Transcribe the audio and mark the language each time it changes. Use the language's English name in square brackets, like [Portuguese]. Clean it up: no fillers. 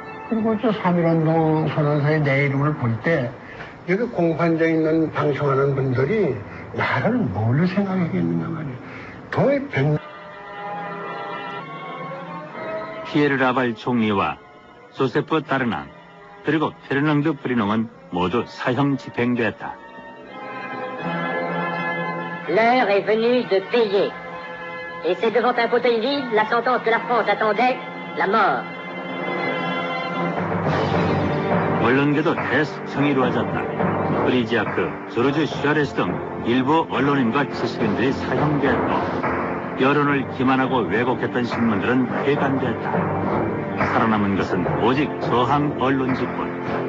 [Korean] 그리고 저 3.1운동 선언서에 내 이름을 볼 때 여기 공판장에 있는 방송하는 분들이 나를 뭘로 생각하겠는가 말이야. 더의 피에르 라발 총리와 조세프 다르낭 그리고 페르낭드 브리농은 모두 사형 집행됐다. [French] L'heure est venue de payer. Et c'est devant un fauteuil vide la sentence que la France attendait, la mort. [Korean] 언론계도 대수청이 이루어졌다. 프리지아크, 조르주 슈아레스 등 일부 언론인과 지식인들이 사형됐고 여론을 기만하고 왜곡했던 신문들은 폐간됐다. 살아남은 것은 오직 저항 언론지뿐.